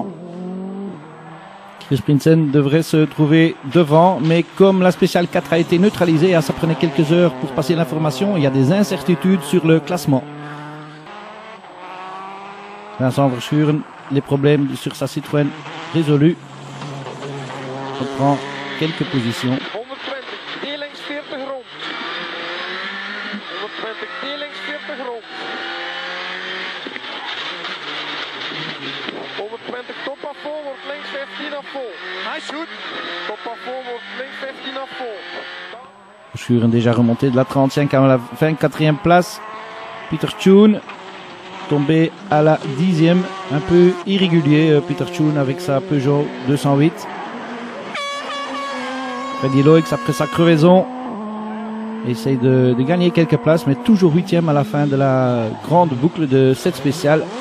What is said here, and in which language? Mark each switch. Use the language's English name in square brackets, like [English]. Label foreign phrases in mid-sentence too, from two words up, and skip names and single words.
[French] Chris Prinsen devrait se trouver devant, mais comme la spéciale 4 a été neutralisée, ça prenait quelques heures pour passer l'information, il y a des incertitudes sur le classement. Vincent Verschuren, les problèmes sur sa Citroën résolus. On prend quelques positions. [Dutch] 120, D-links 40 rond. 120, D-links 40 rond. 120, top af vol, wordt links 15 af vol. Hij shoot. Top af vol, wordt links 15 af vol. [French] Verschuren déjà remonté de la 35 à la 24e place. Peter Tune tombé à la 10e, un peu irrégulier Peter Tune avec sa Peugeot 208. Freddy Loix après sa crevaison essaye de gagner quelques places, mais toujours 8e à la fin de la grande boucle de cette spéciale.